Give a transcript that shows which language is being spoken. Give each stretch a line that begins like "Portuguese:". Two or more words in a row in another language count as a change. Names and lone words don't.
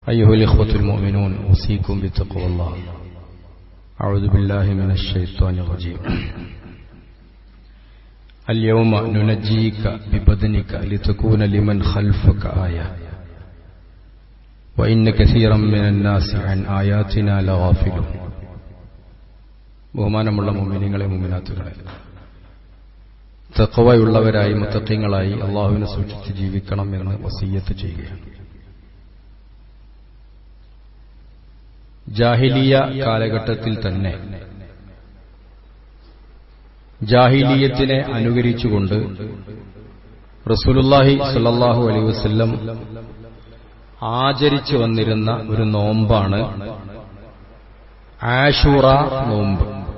Arabic: أيها الإخوة المؤمنون أوصيكم بتقوى الله. أعوذ بالله من الشيطان الرجيم. اليوم ننجيك ببدنك لتكون لمن خلفك آية وإن كثيرا من الناس عن آياتنا لغافلون.
Malayalam: ബഹുമാനമുള്ള മുഅ്മിനീങ്ങളെ മുഅ്മിനാത്തുകളെ, തഖ്വയുള്ളവരായി മുത്തഖീങ്ങളായി അല്ലാഹുവിനെ സൂക്ഷിച്ച് ജീവിക്കണം എന്ന് വസിയ്യത്ത് ചെയ്യുകയാണ്. ജാഹിലിയ കാലഘട്ടത്തിൽ തന്നെ ജാഹിലിയത്തിനെ അനുകരിച്ചുകൊണ്ട്
Arabic: رسول الله صلى الله عليه وسلم
Malayalam: ആചരിച്ചു വന്നിരുന്ന ഒരു നോമ്പാണ് ആശൂറ നോമ്പ്.